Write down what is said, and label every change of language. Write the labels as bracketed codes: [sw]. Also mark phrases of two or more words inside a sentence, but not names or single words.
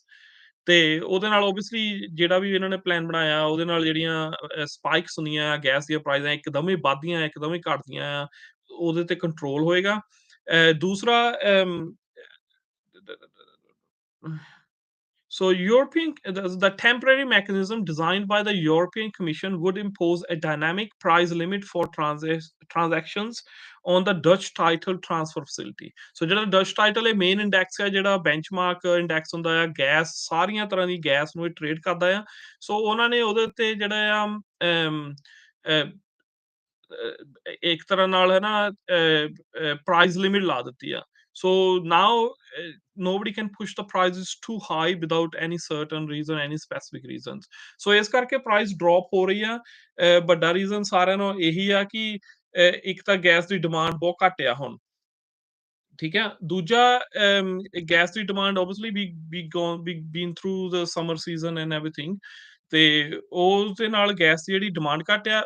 [pa] ਤੇ ਉਹਦੇ ਨਾਲ ਓਬਵੀਅਸਲੀ ਜਿਹੜਾ ਵੀ ਇਹਨਾਂ ਨੇ ਪਲਾਨ ਬਣਾਇਆ, ਉਹਦੇ ਨਾਲ ਜਿਹੜੀਆਂ ਸਪਾਈਕਸ ਹੁੰਦੀਆਂ ਆ ਗੈਸ ਦੀਆਂ ਪ੍ਰਾਈਜ਼ਾਂ ਇੱਕਦਮ ਹੀ ਵੱਧਦੀਆਂ, ਇੱਕਦਮ ਹੀ ਘਟਦੀਆਂ ਆ, ਉਹਦੇ ਤੇ ਕੰਟਰੋਲ ਹੋਏਗਾ। [en] ਦੂਸਰਾ so the temporary mechanism designed by the European Commission would impose a dynamic price limit for transactions on the Dutch title transfer facility. [pa] So ਜਿਹੜਾ [en] Dutch title [pa] ਇਹ [en] main index [pa] ਹੈ, ਜਿਹੜਾ [en] benchmark index [pa] ਹੁੰਦਾ ਆ ਗੈਸ, ਸਾਰੀਆਂ ਤਰ੍ਹਾਂ ਦੀ ਗੈਸ ਨੂੰ ਇਹ ਟ੍ਰੇਡ ਕਰਦਾ ਆ। ਸੋ ਉਹਨਾਂ ਨੇ ਉਹਦੇ ਉੱਤੇ ਜਿਹੜਾ ਆ ਇੱਕ ਤਰ੍ਹਾਂ ਨਾਲ ਹੈ ਨਾ [en] price limit [pa] ਲਾ ਦਿੱਤੀ ਆ। [en] so now nobody can push the prices too high without any certain reason, any specific reasons. [pa] ਸੋ ਇਸ ਕਰਕੇ [en] price drop [pa] ਹੋ ਰਹੀ ਆ। ਵੱਡਾ ਰੀਜ਼ਨ ਸਾਰਿਆਂ ਨੂੰ ਇਹੀ ਆ ਕਿ ਇੱਕ ਤਾਂ ਗੈਸ ਦੀ ਡਿਮਾਂਡ ਬਹੁਤ ਘੱਟ ਆ ਹੁਣ। ਠੀਕ ਹੈ। ਦੂਜਾ ਗੈਸ ਦੀ ਡਿਮਾਂਡ [en] obviously we been through the summer season and everything, [pa] ਤੇ ਉਸਦੇ ਨਾਲ ਗੈਸ ਦੀ ਜਿਹੜੀ ਡਿਮਾਂਡ ਘੱਟ ਆ।